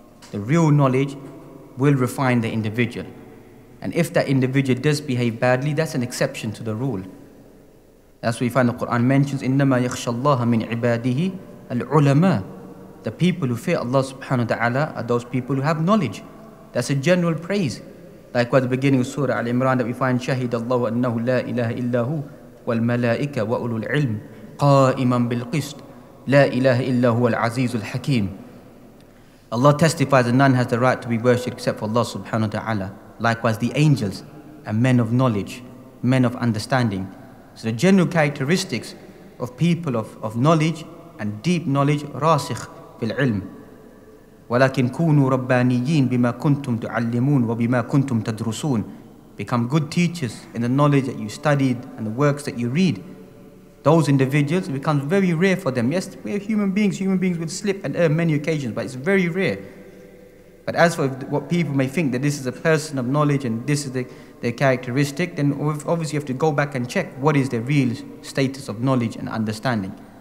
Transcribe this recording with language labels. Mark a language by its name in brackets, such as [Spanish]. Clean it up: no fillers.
[English] The real knowledge will refine the individual. And if that individual does behave badly, that's an exception to the rule. That's why we find the Quran mentions, [Arabic] إِنَّمَا يَخْشَى اللَّهَ مِنْ عِبَادِهِ الْعُلَمَاء. [English] The people who fear Allah subhanahu wa ta'ala are those people who have knowledge. That's a general praise. Like at the beginning of Surah Al-Imran that we find, [Arabic] شَهِدَ اللَّهُ أَنَّهُ لَا إِلَهَ إِلَّا هُوَ وَالْمَلَائِكَةُ وَأُولُو الْعِلْمِ قَائِمًا بِالْقِسْطِ لَا إِلَهَ إِلَّا هُوَ الْعَزِيزُ الْحَكِيمُ. [English] Allah testifies that none has the right to be worshipped except for Allah subhanahu wa ta'ala. Likewise the angels and men of knowledge, men of understanding. So the general characteristics of people of knowledge and deep knowledge, [Arabic] راسخ في العلم. ولكن كونوا ربانيين بما كنتم تعلمون وبما كنتم تدرسون. [English] Become good teachers in the knowledge that you studied and the works that you read. Those individuals, it becomes very rare for them. Yes, we are human beings will slip and err many occasions, but it's very rare. But as for what people may think, that this is a person of knowledge and this is their characteristic, then obviously you have to go back and check what is their real status of knowledge and understanding.